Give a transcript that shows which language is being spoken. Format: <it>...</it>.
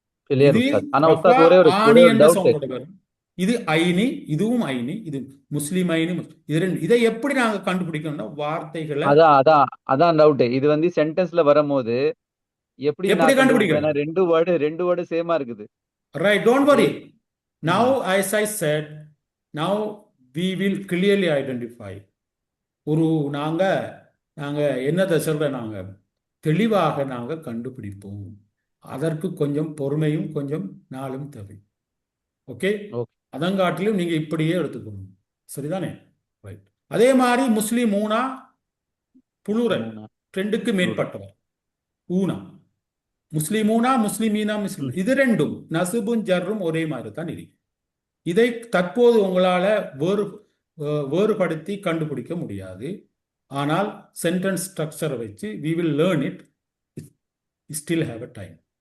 <ta>Clear Ustad. ஆனா உஸ்தாத் ஒரே ஒரு டவுட். இது ஐனி, இதுவும் ஐனி, இது முஸ்லிம் ஐனி. இது 2. இதை எப்படி நாங்க கண்டுபிடிக்கணும்னா வார்த்தைகளை அதான் டவுட். இது சென்டென்ஸ்ல வரும்போது எப்படி கண்டுபிடிக்கணும்? ரெண்டு வேர்டு சேமா இருக்குது.</ta> <en>Right, don't worry. Now as I said, now we will clearly identify.</en> <ta>ஒரு நாங்க என்னத்தை சொல்ற, நாங்க தெளிவாக நாங்க கண்டுபிடிப்போம். அதற்கு கொஞ்சம் பொறுமையும் கொஞ்சம் நாளும் தேவை. Okay, okay. அதங்காட்டிலும் நீங்க இப்படியே எடுத்துக்கணும். சரிதானே? ரைட். அதே மாதிரி முஸ்லிம் ஊனா புளூரல் மூணா ரெண்டுக்கு</ta> <en>plural.</en> <ta>மேற்பட்டவர் ஊனா முஸ்லிமூனா முஸ்லிமீனா முஸ்லிம் இது ரெண்டும் நசுபும் ஜர்ரும் ஒரே மாதிரி தான் இருக்கு. இதை தற்போது உங்களால வேறுபடுத்தி கண்டுபிடிக்க முடியாது. ஆனால் சென்டென்ஸ் ஸ்ட்ரக்சரை வச்சு</ta> <en>we will learn it, still have a time.</en>